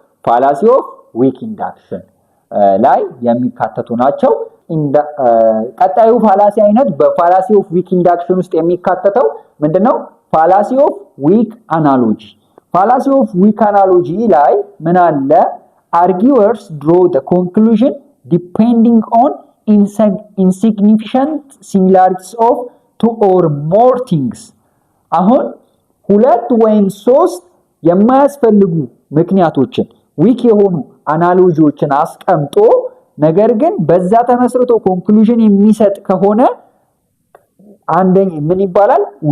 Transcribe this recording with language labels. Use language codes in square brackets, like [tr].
[am] ፋላሲ ኦፍ ዊክ ኢንዳክሽን ላይ የሚካተቱ ናቸው። ቀጣዩ ፋላሲ አይነት በፋላሲ ኦፍ ዊክ ኢንዳክሽን ውስጥ የሚካተተው ምንድነው? ፋላሲ ኦፍ ዊክ አናሎጂ። ፋላሲ ኦፍ ዊክ አናሎጂ ላይ ምን አለ? [en] arguers draw the conclusion depending on insignificant similarities of two or more things [am] አሁን ሁለት ወይም ሶስት የማያስፈልጉ ምክንያቶችን ዊክ የሆኑ አናሎጂዎችን አስቀምጦ ነገር ግን በዛ ተመስርቶ ኮንክሉዥን የሚሰጥ ከሆነ አንደኛ ምን ይባላል?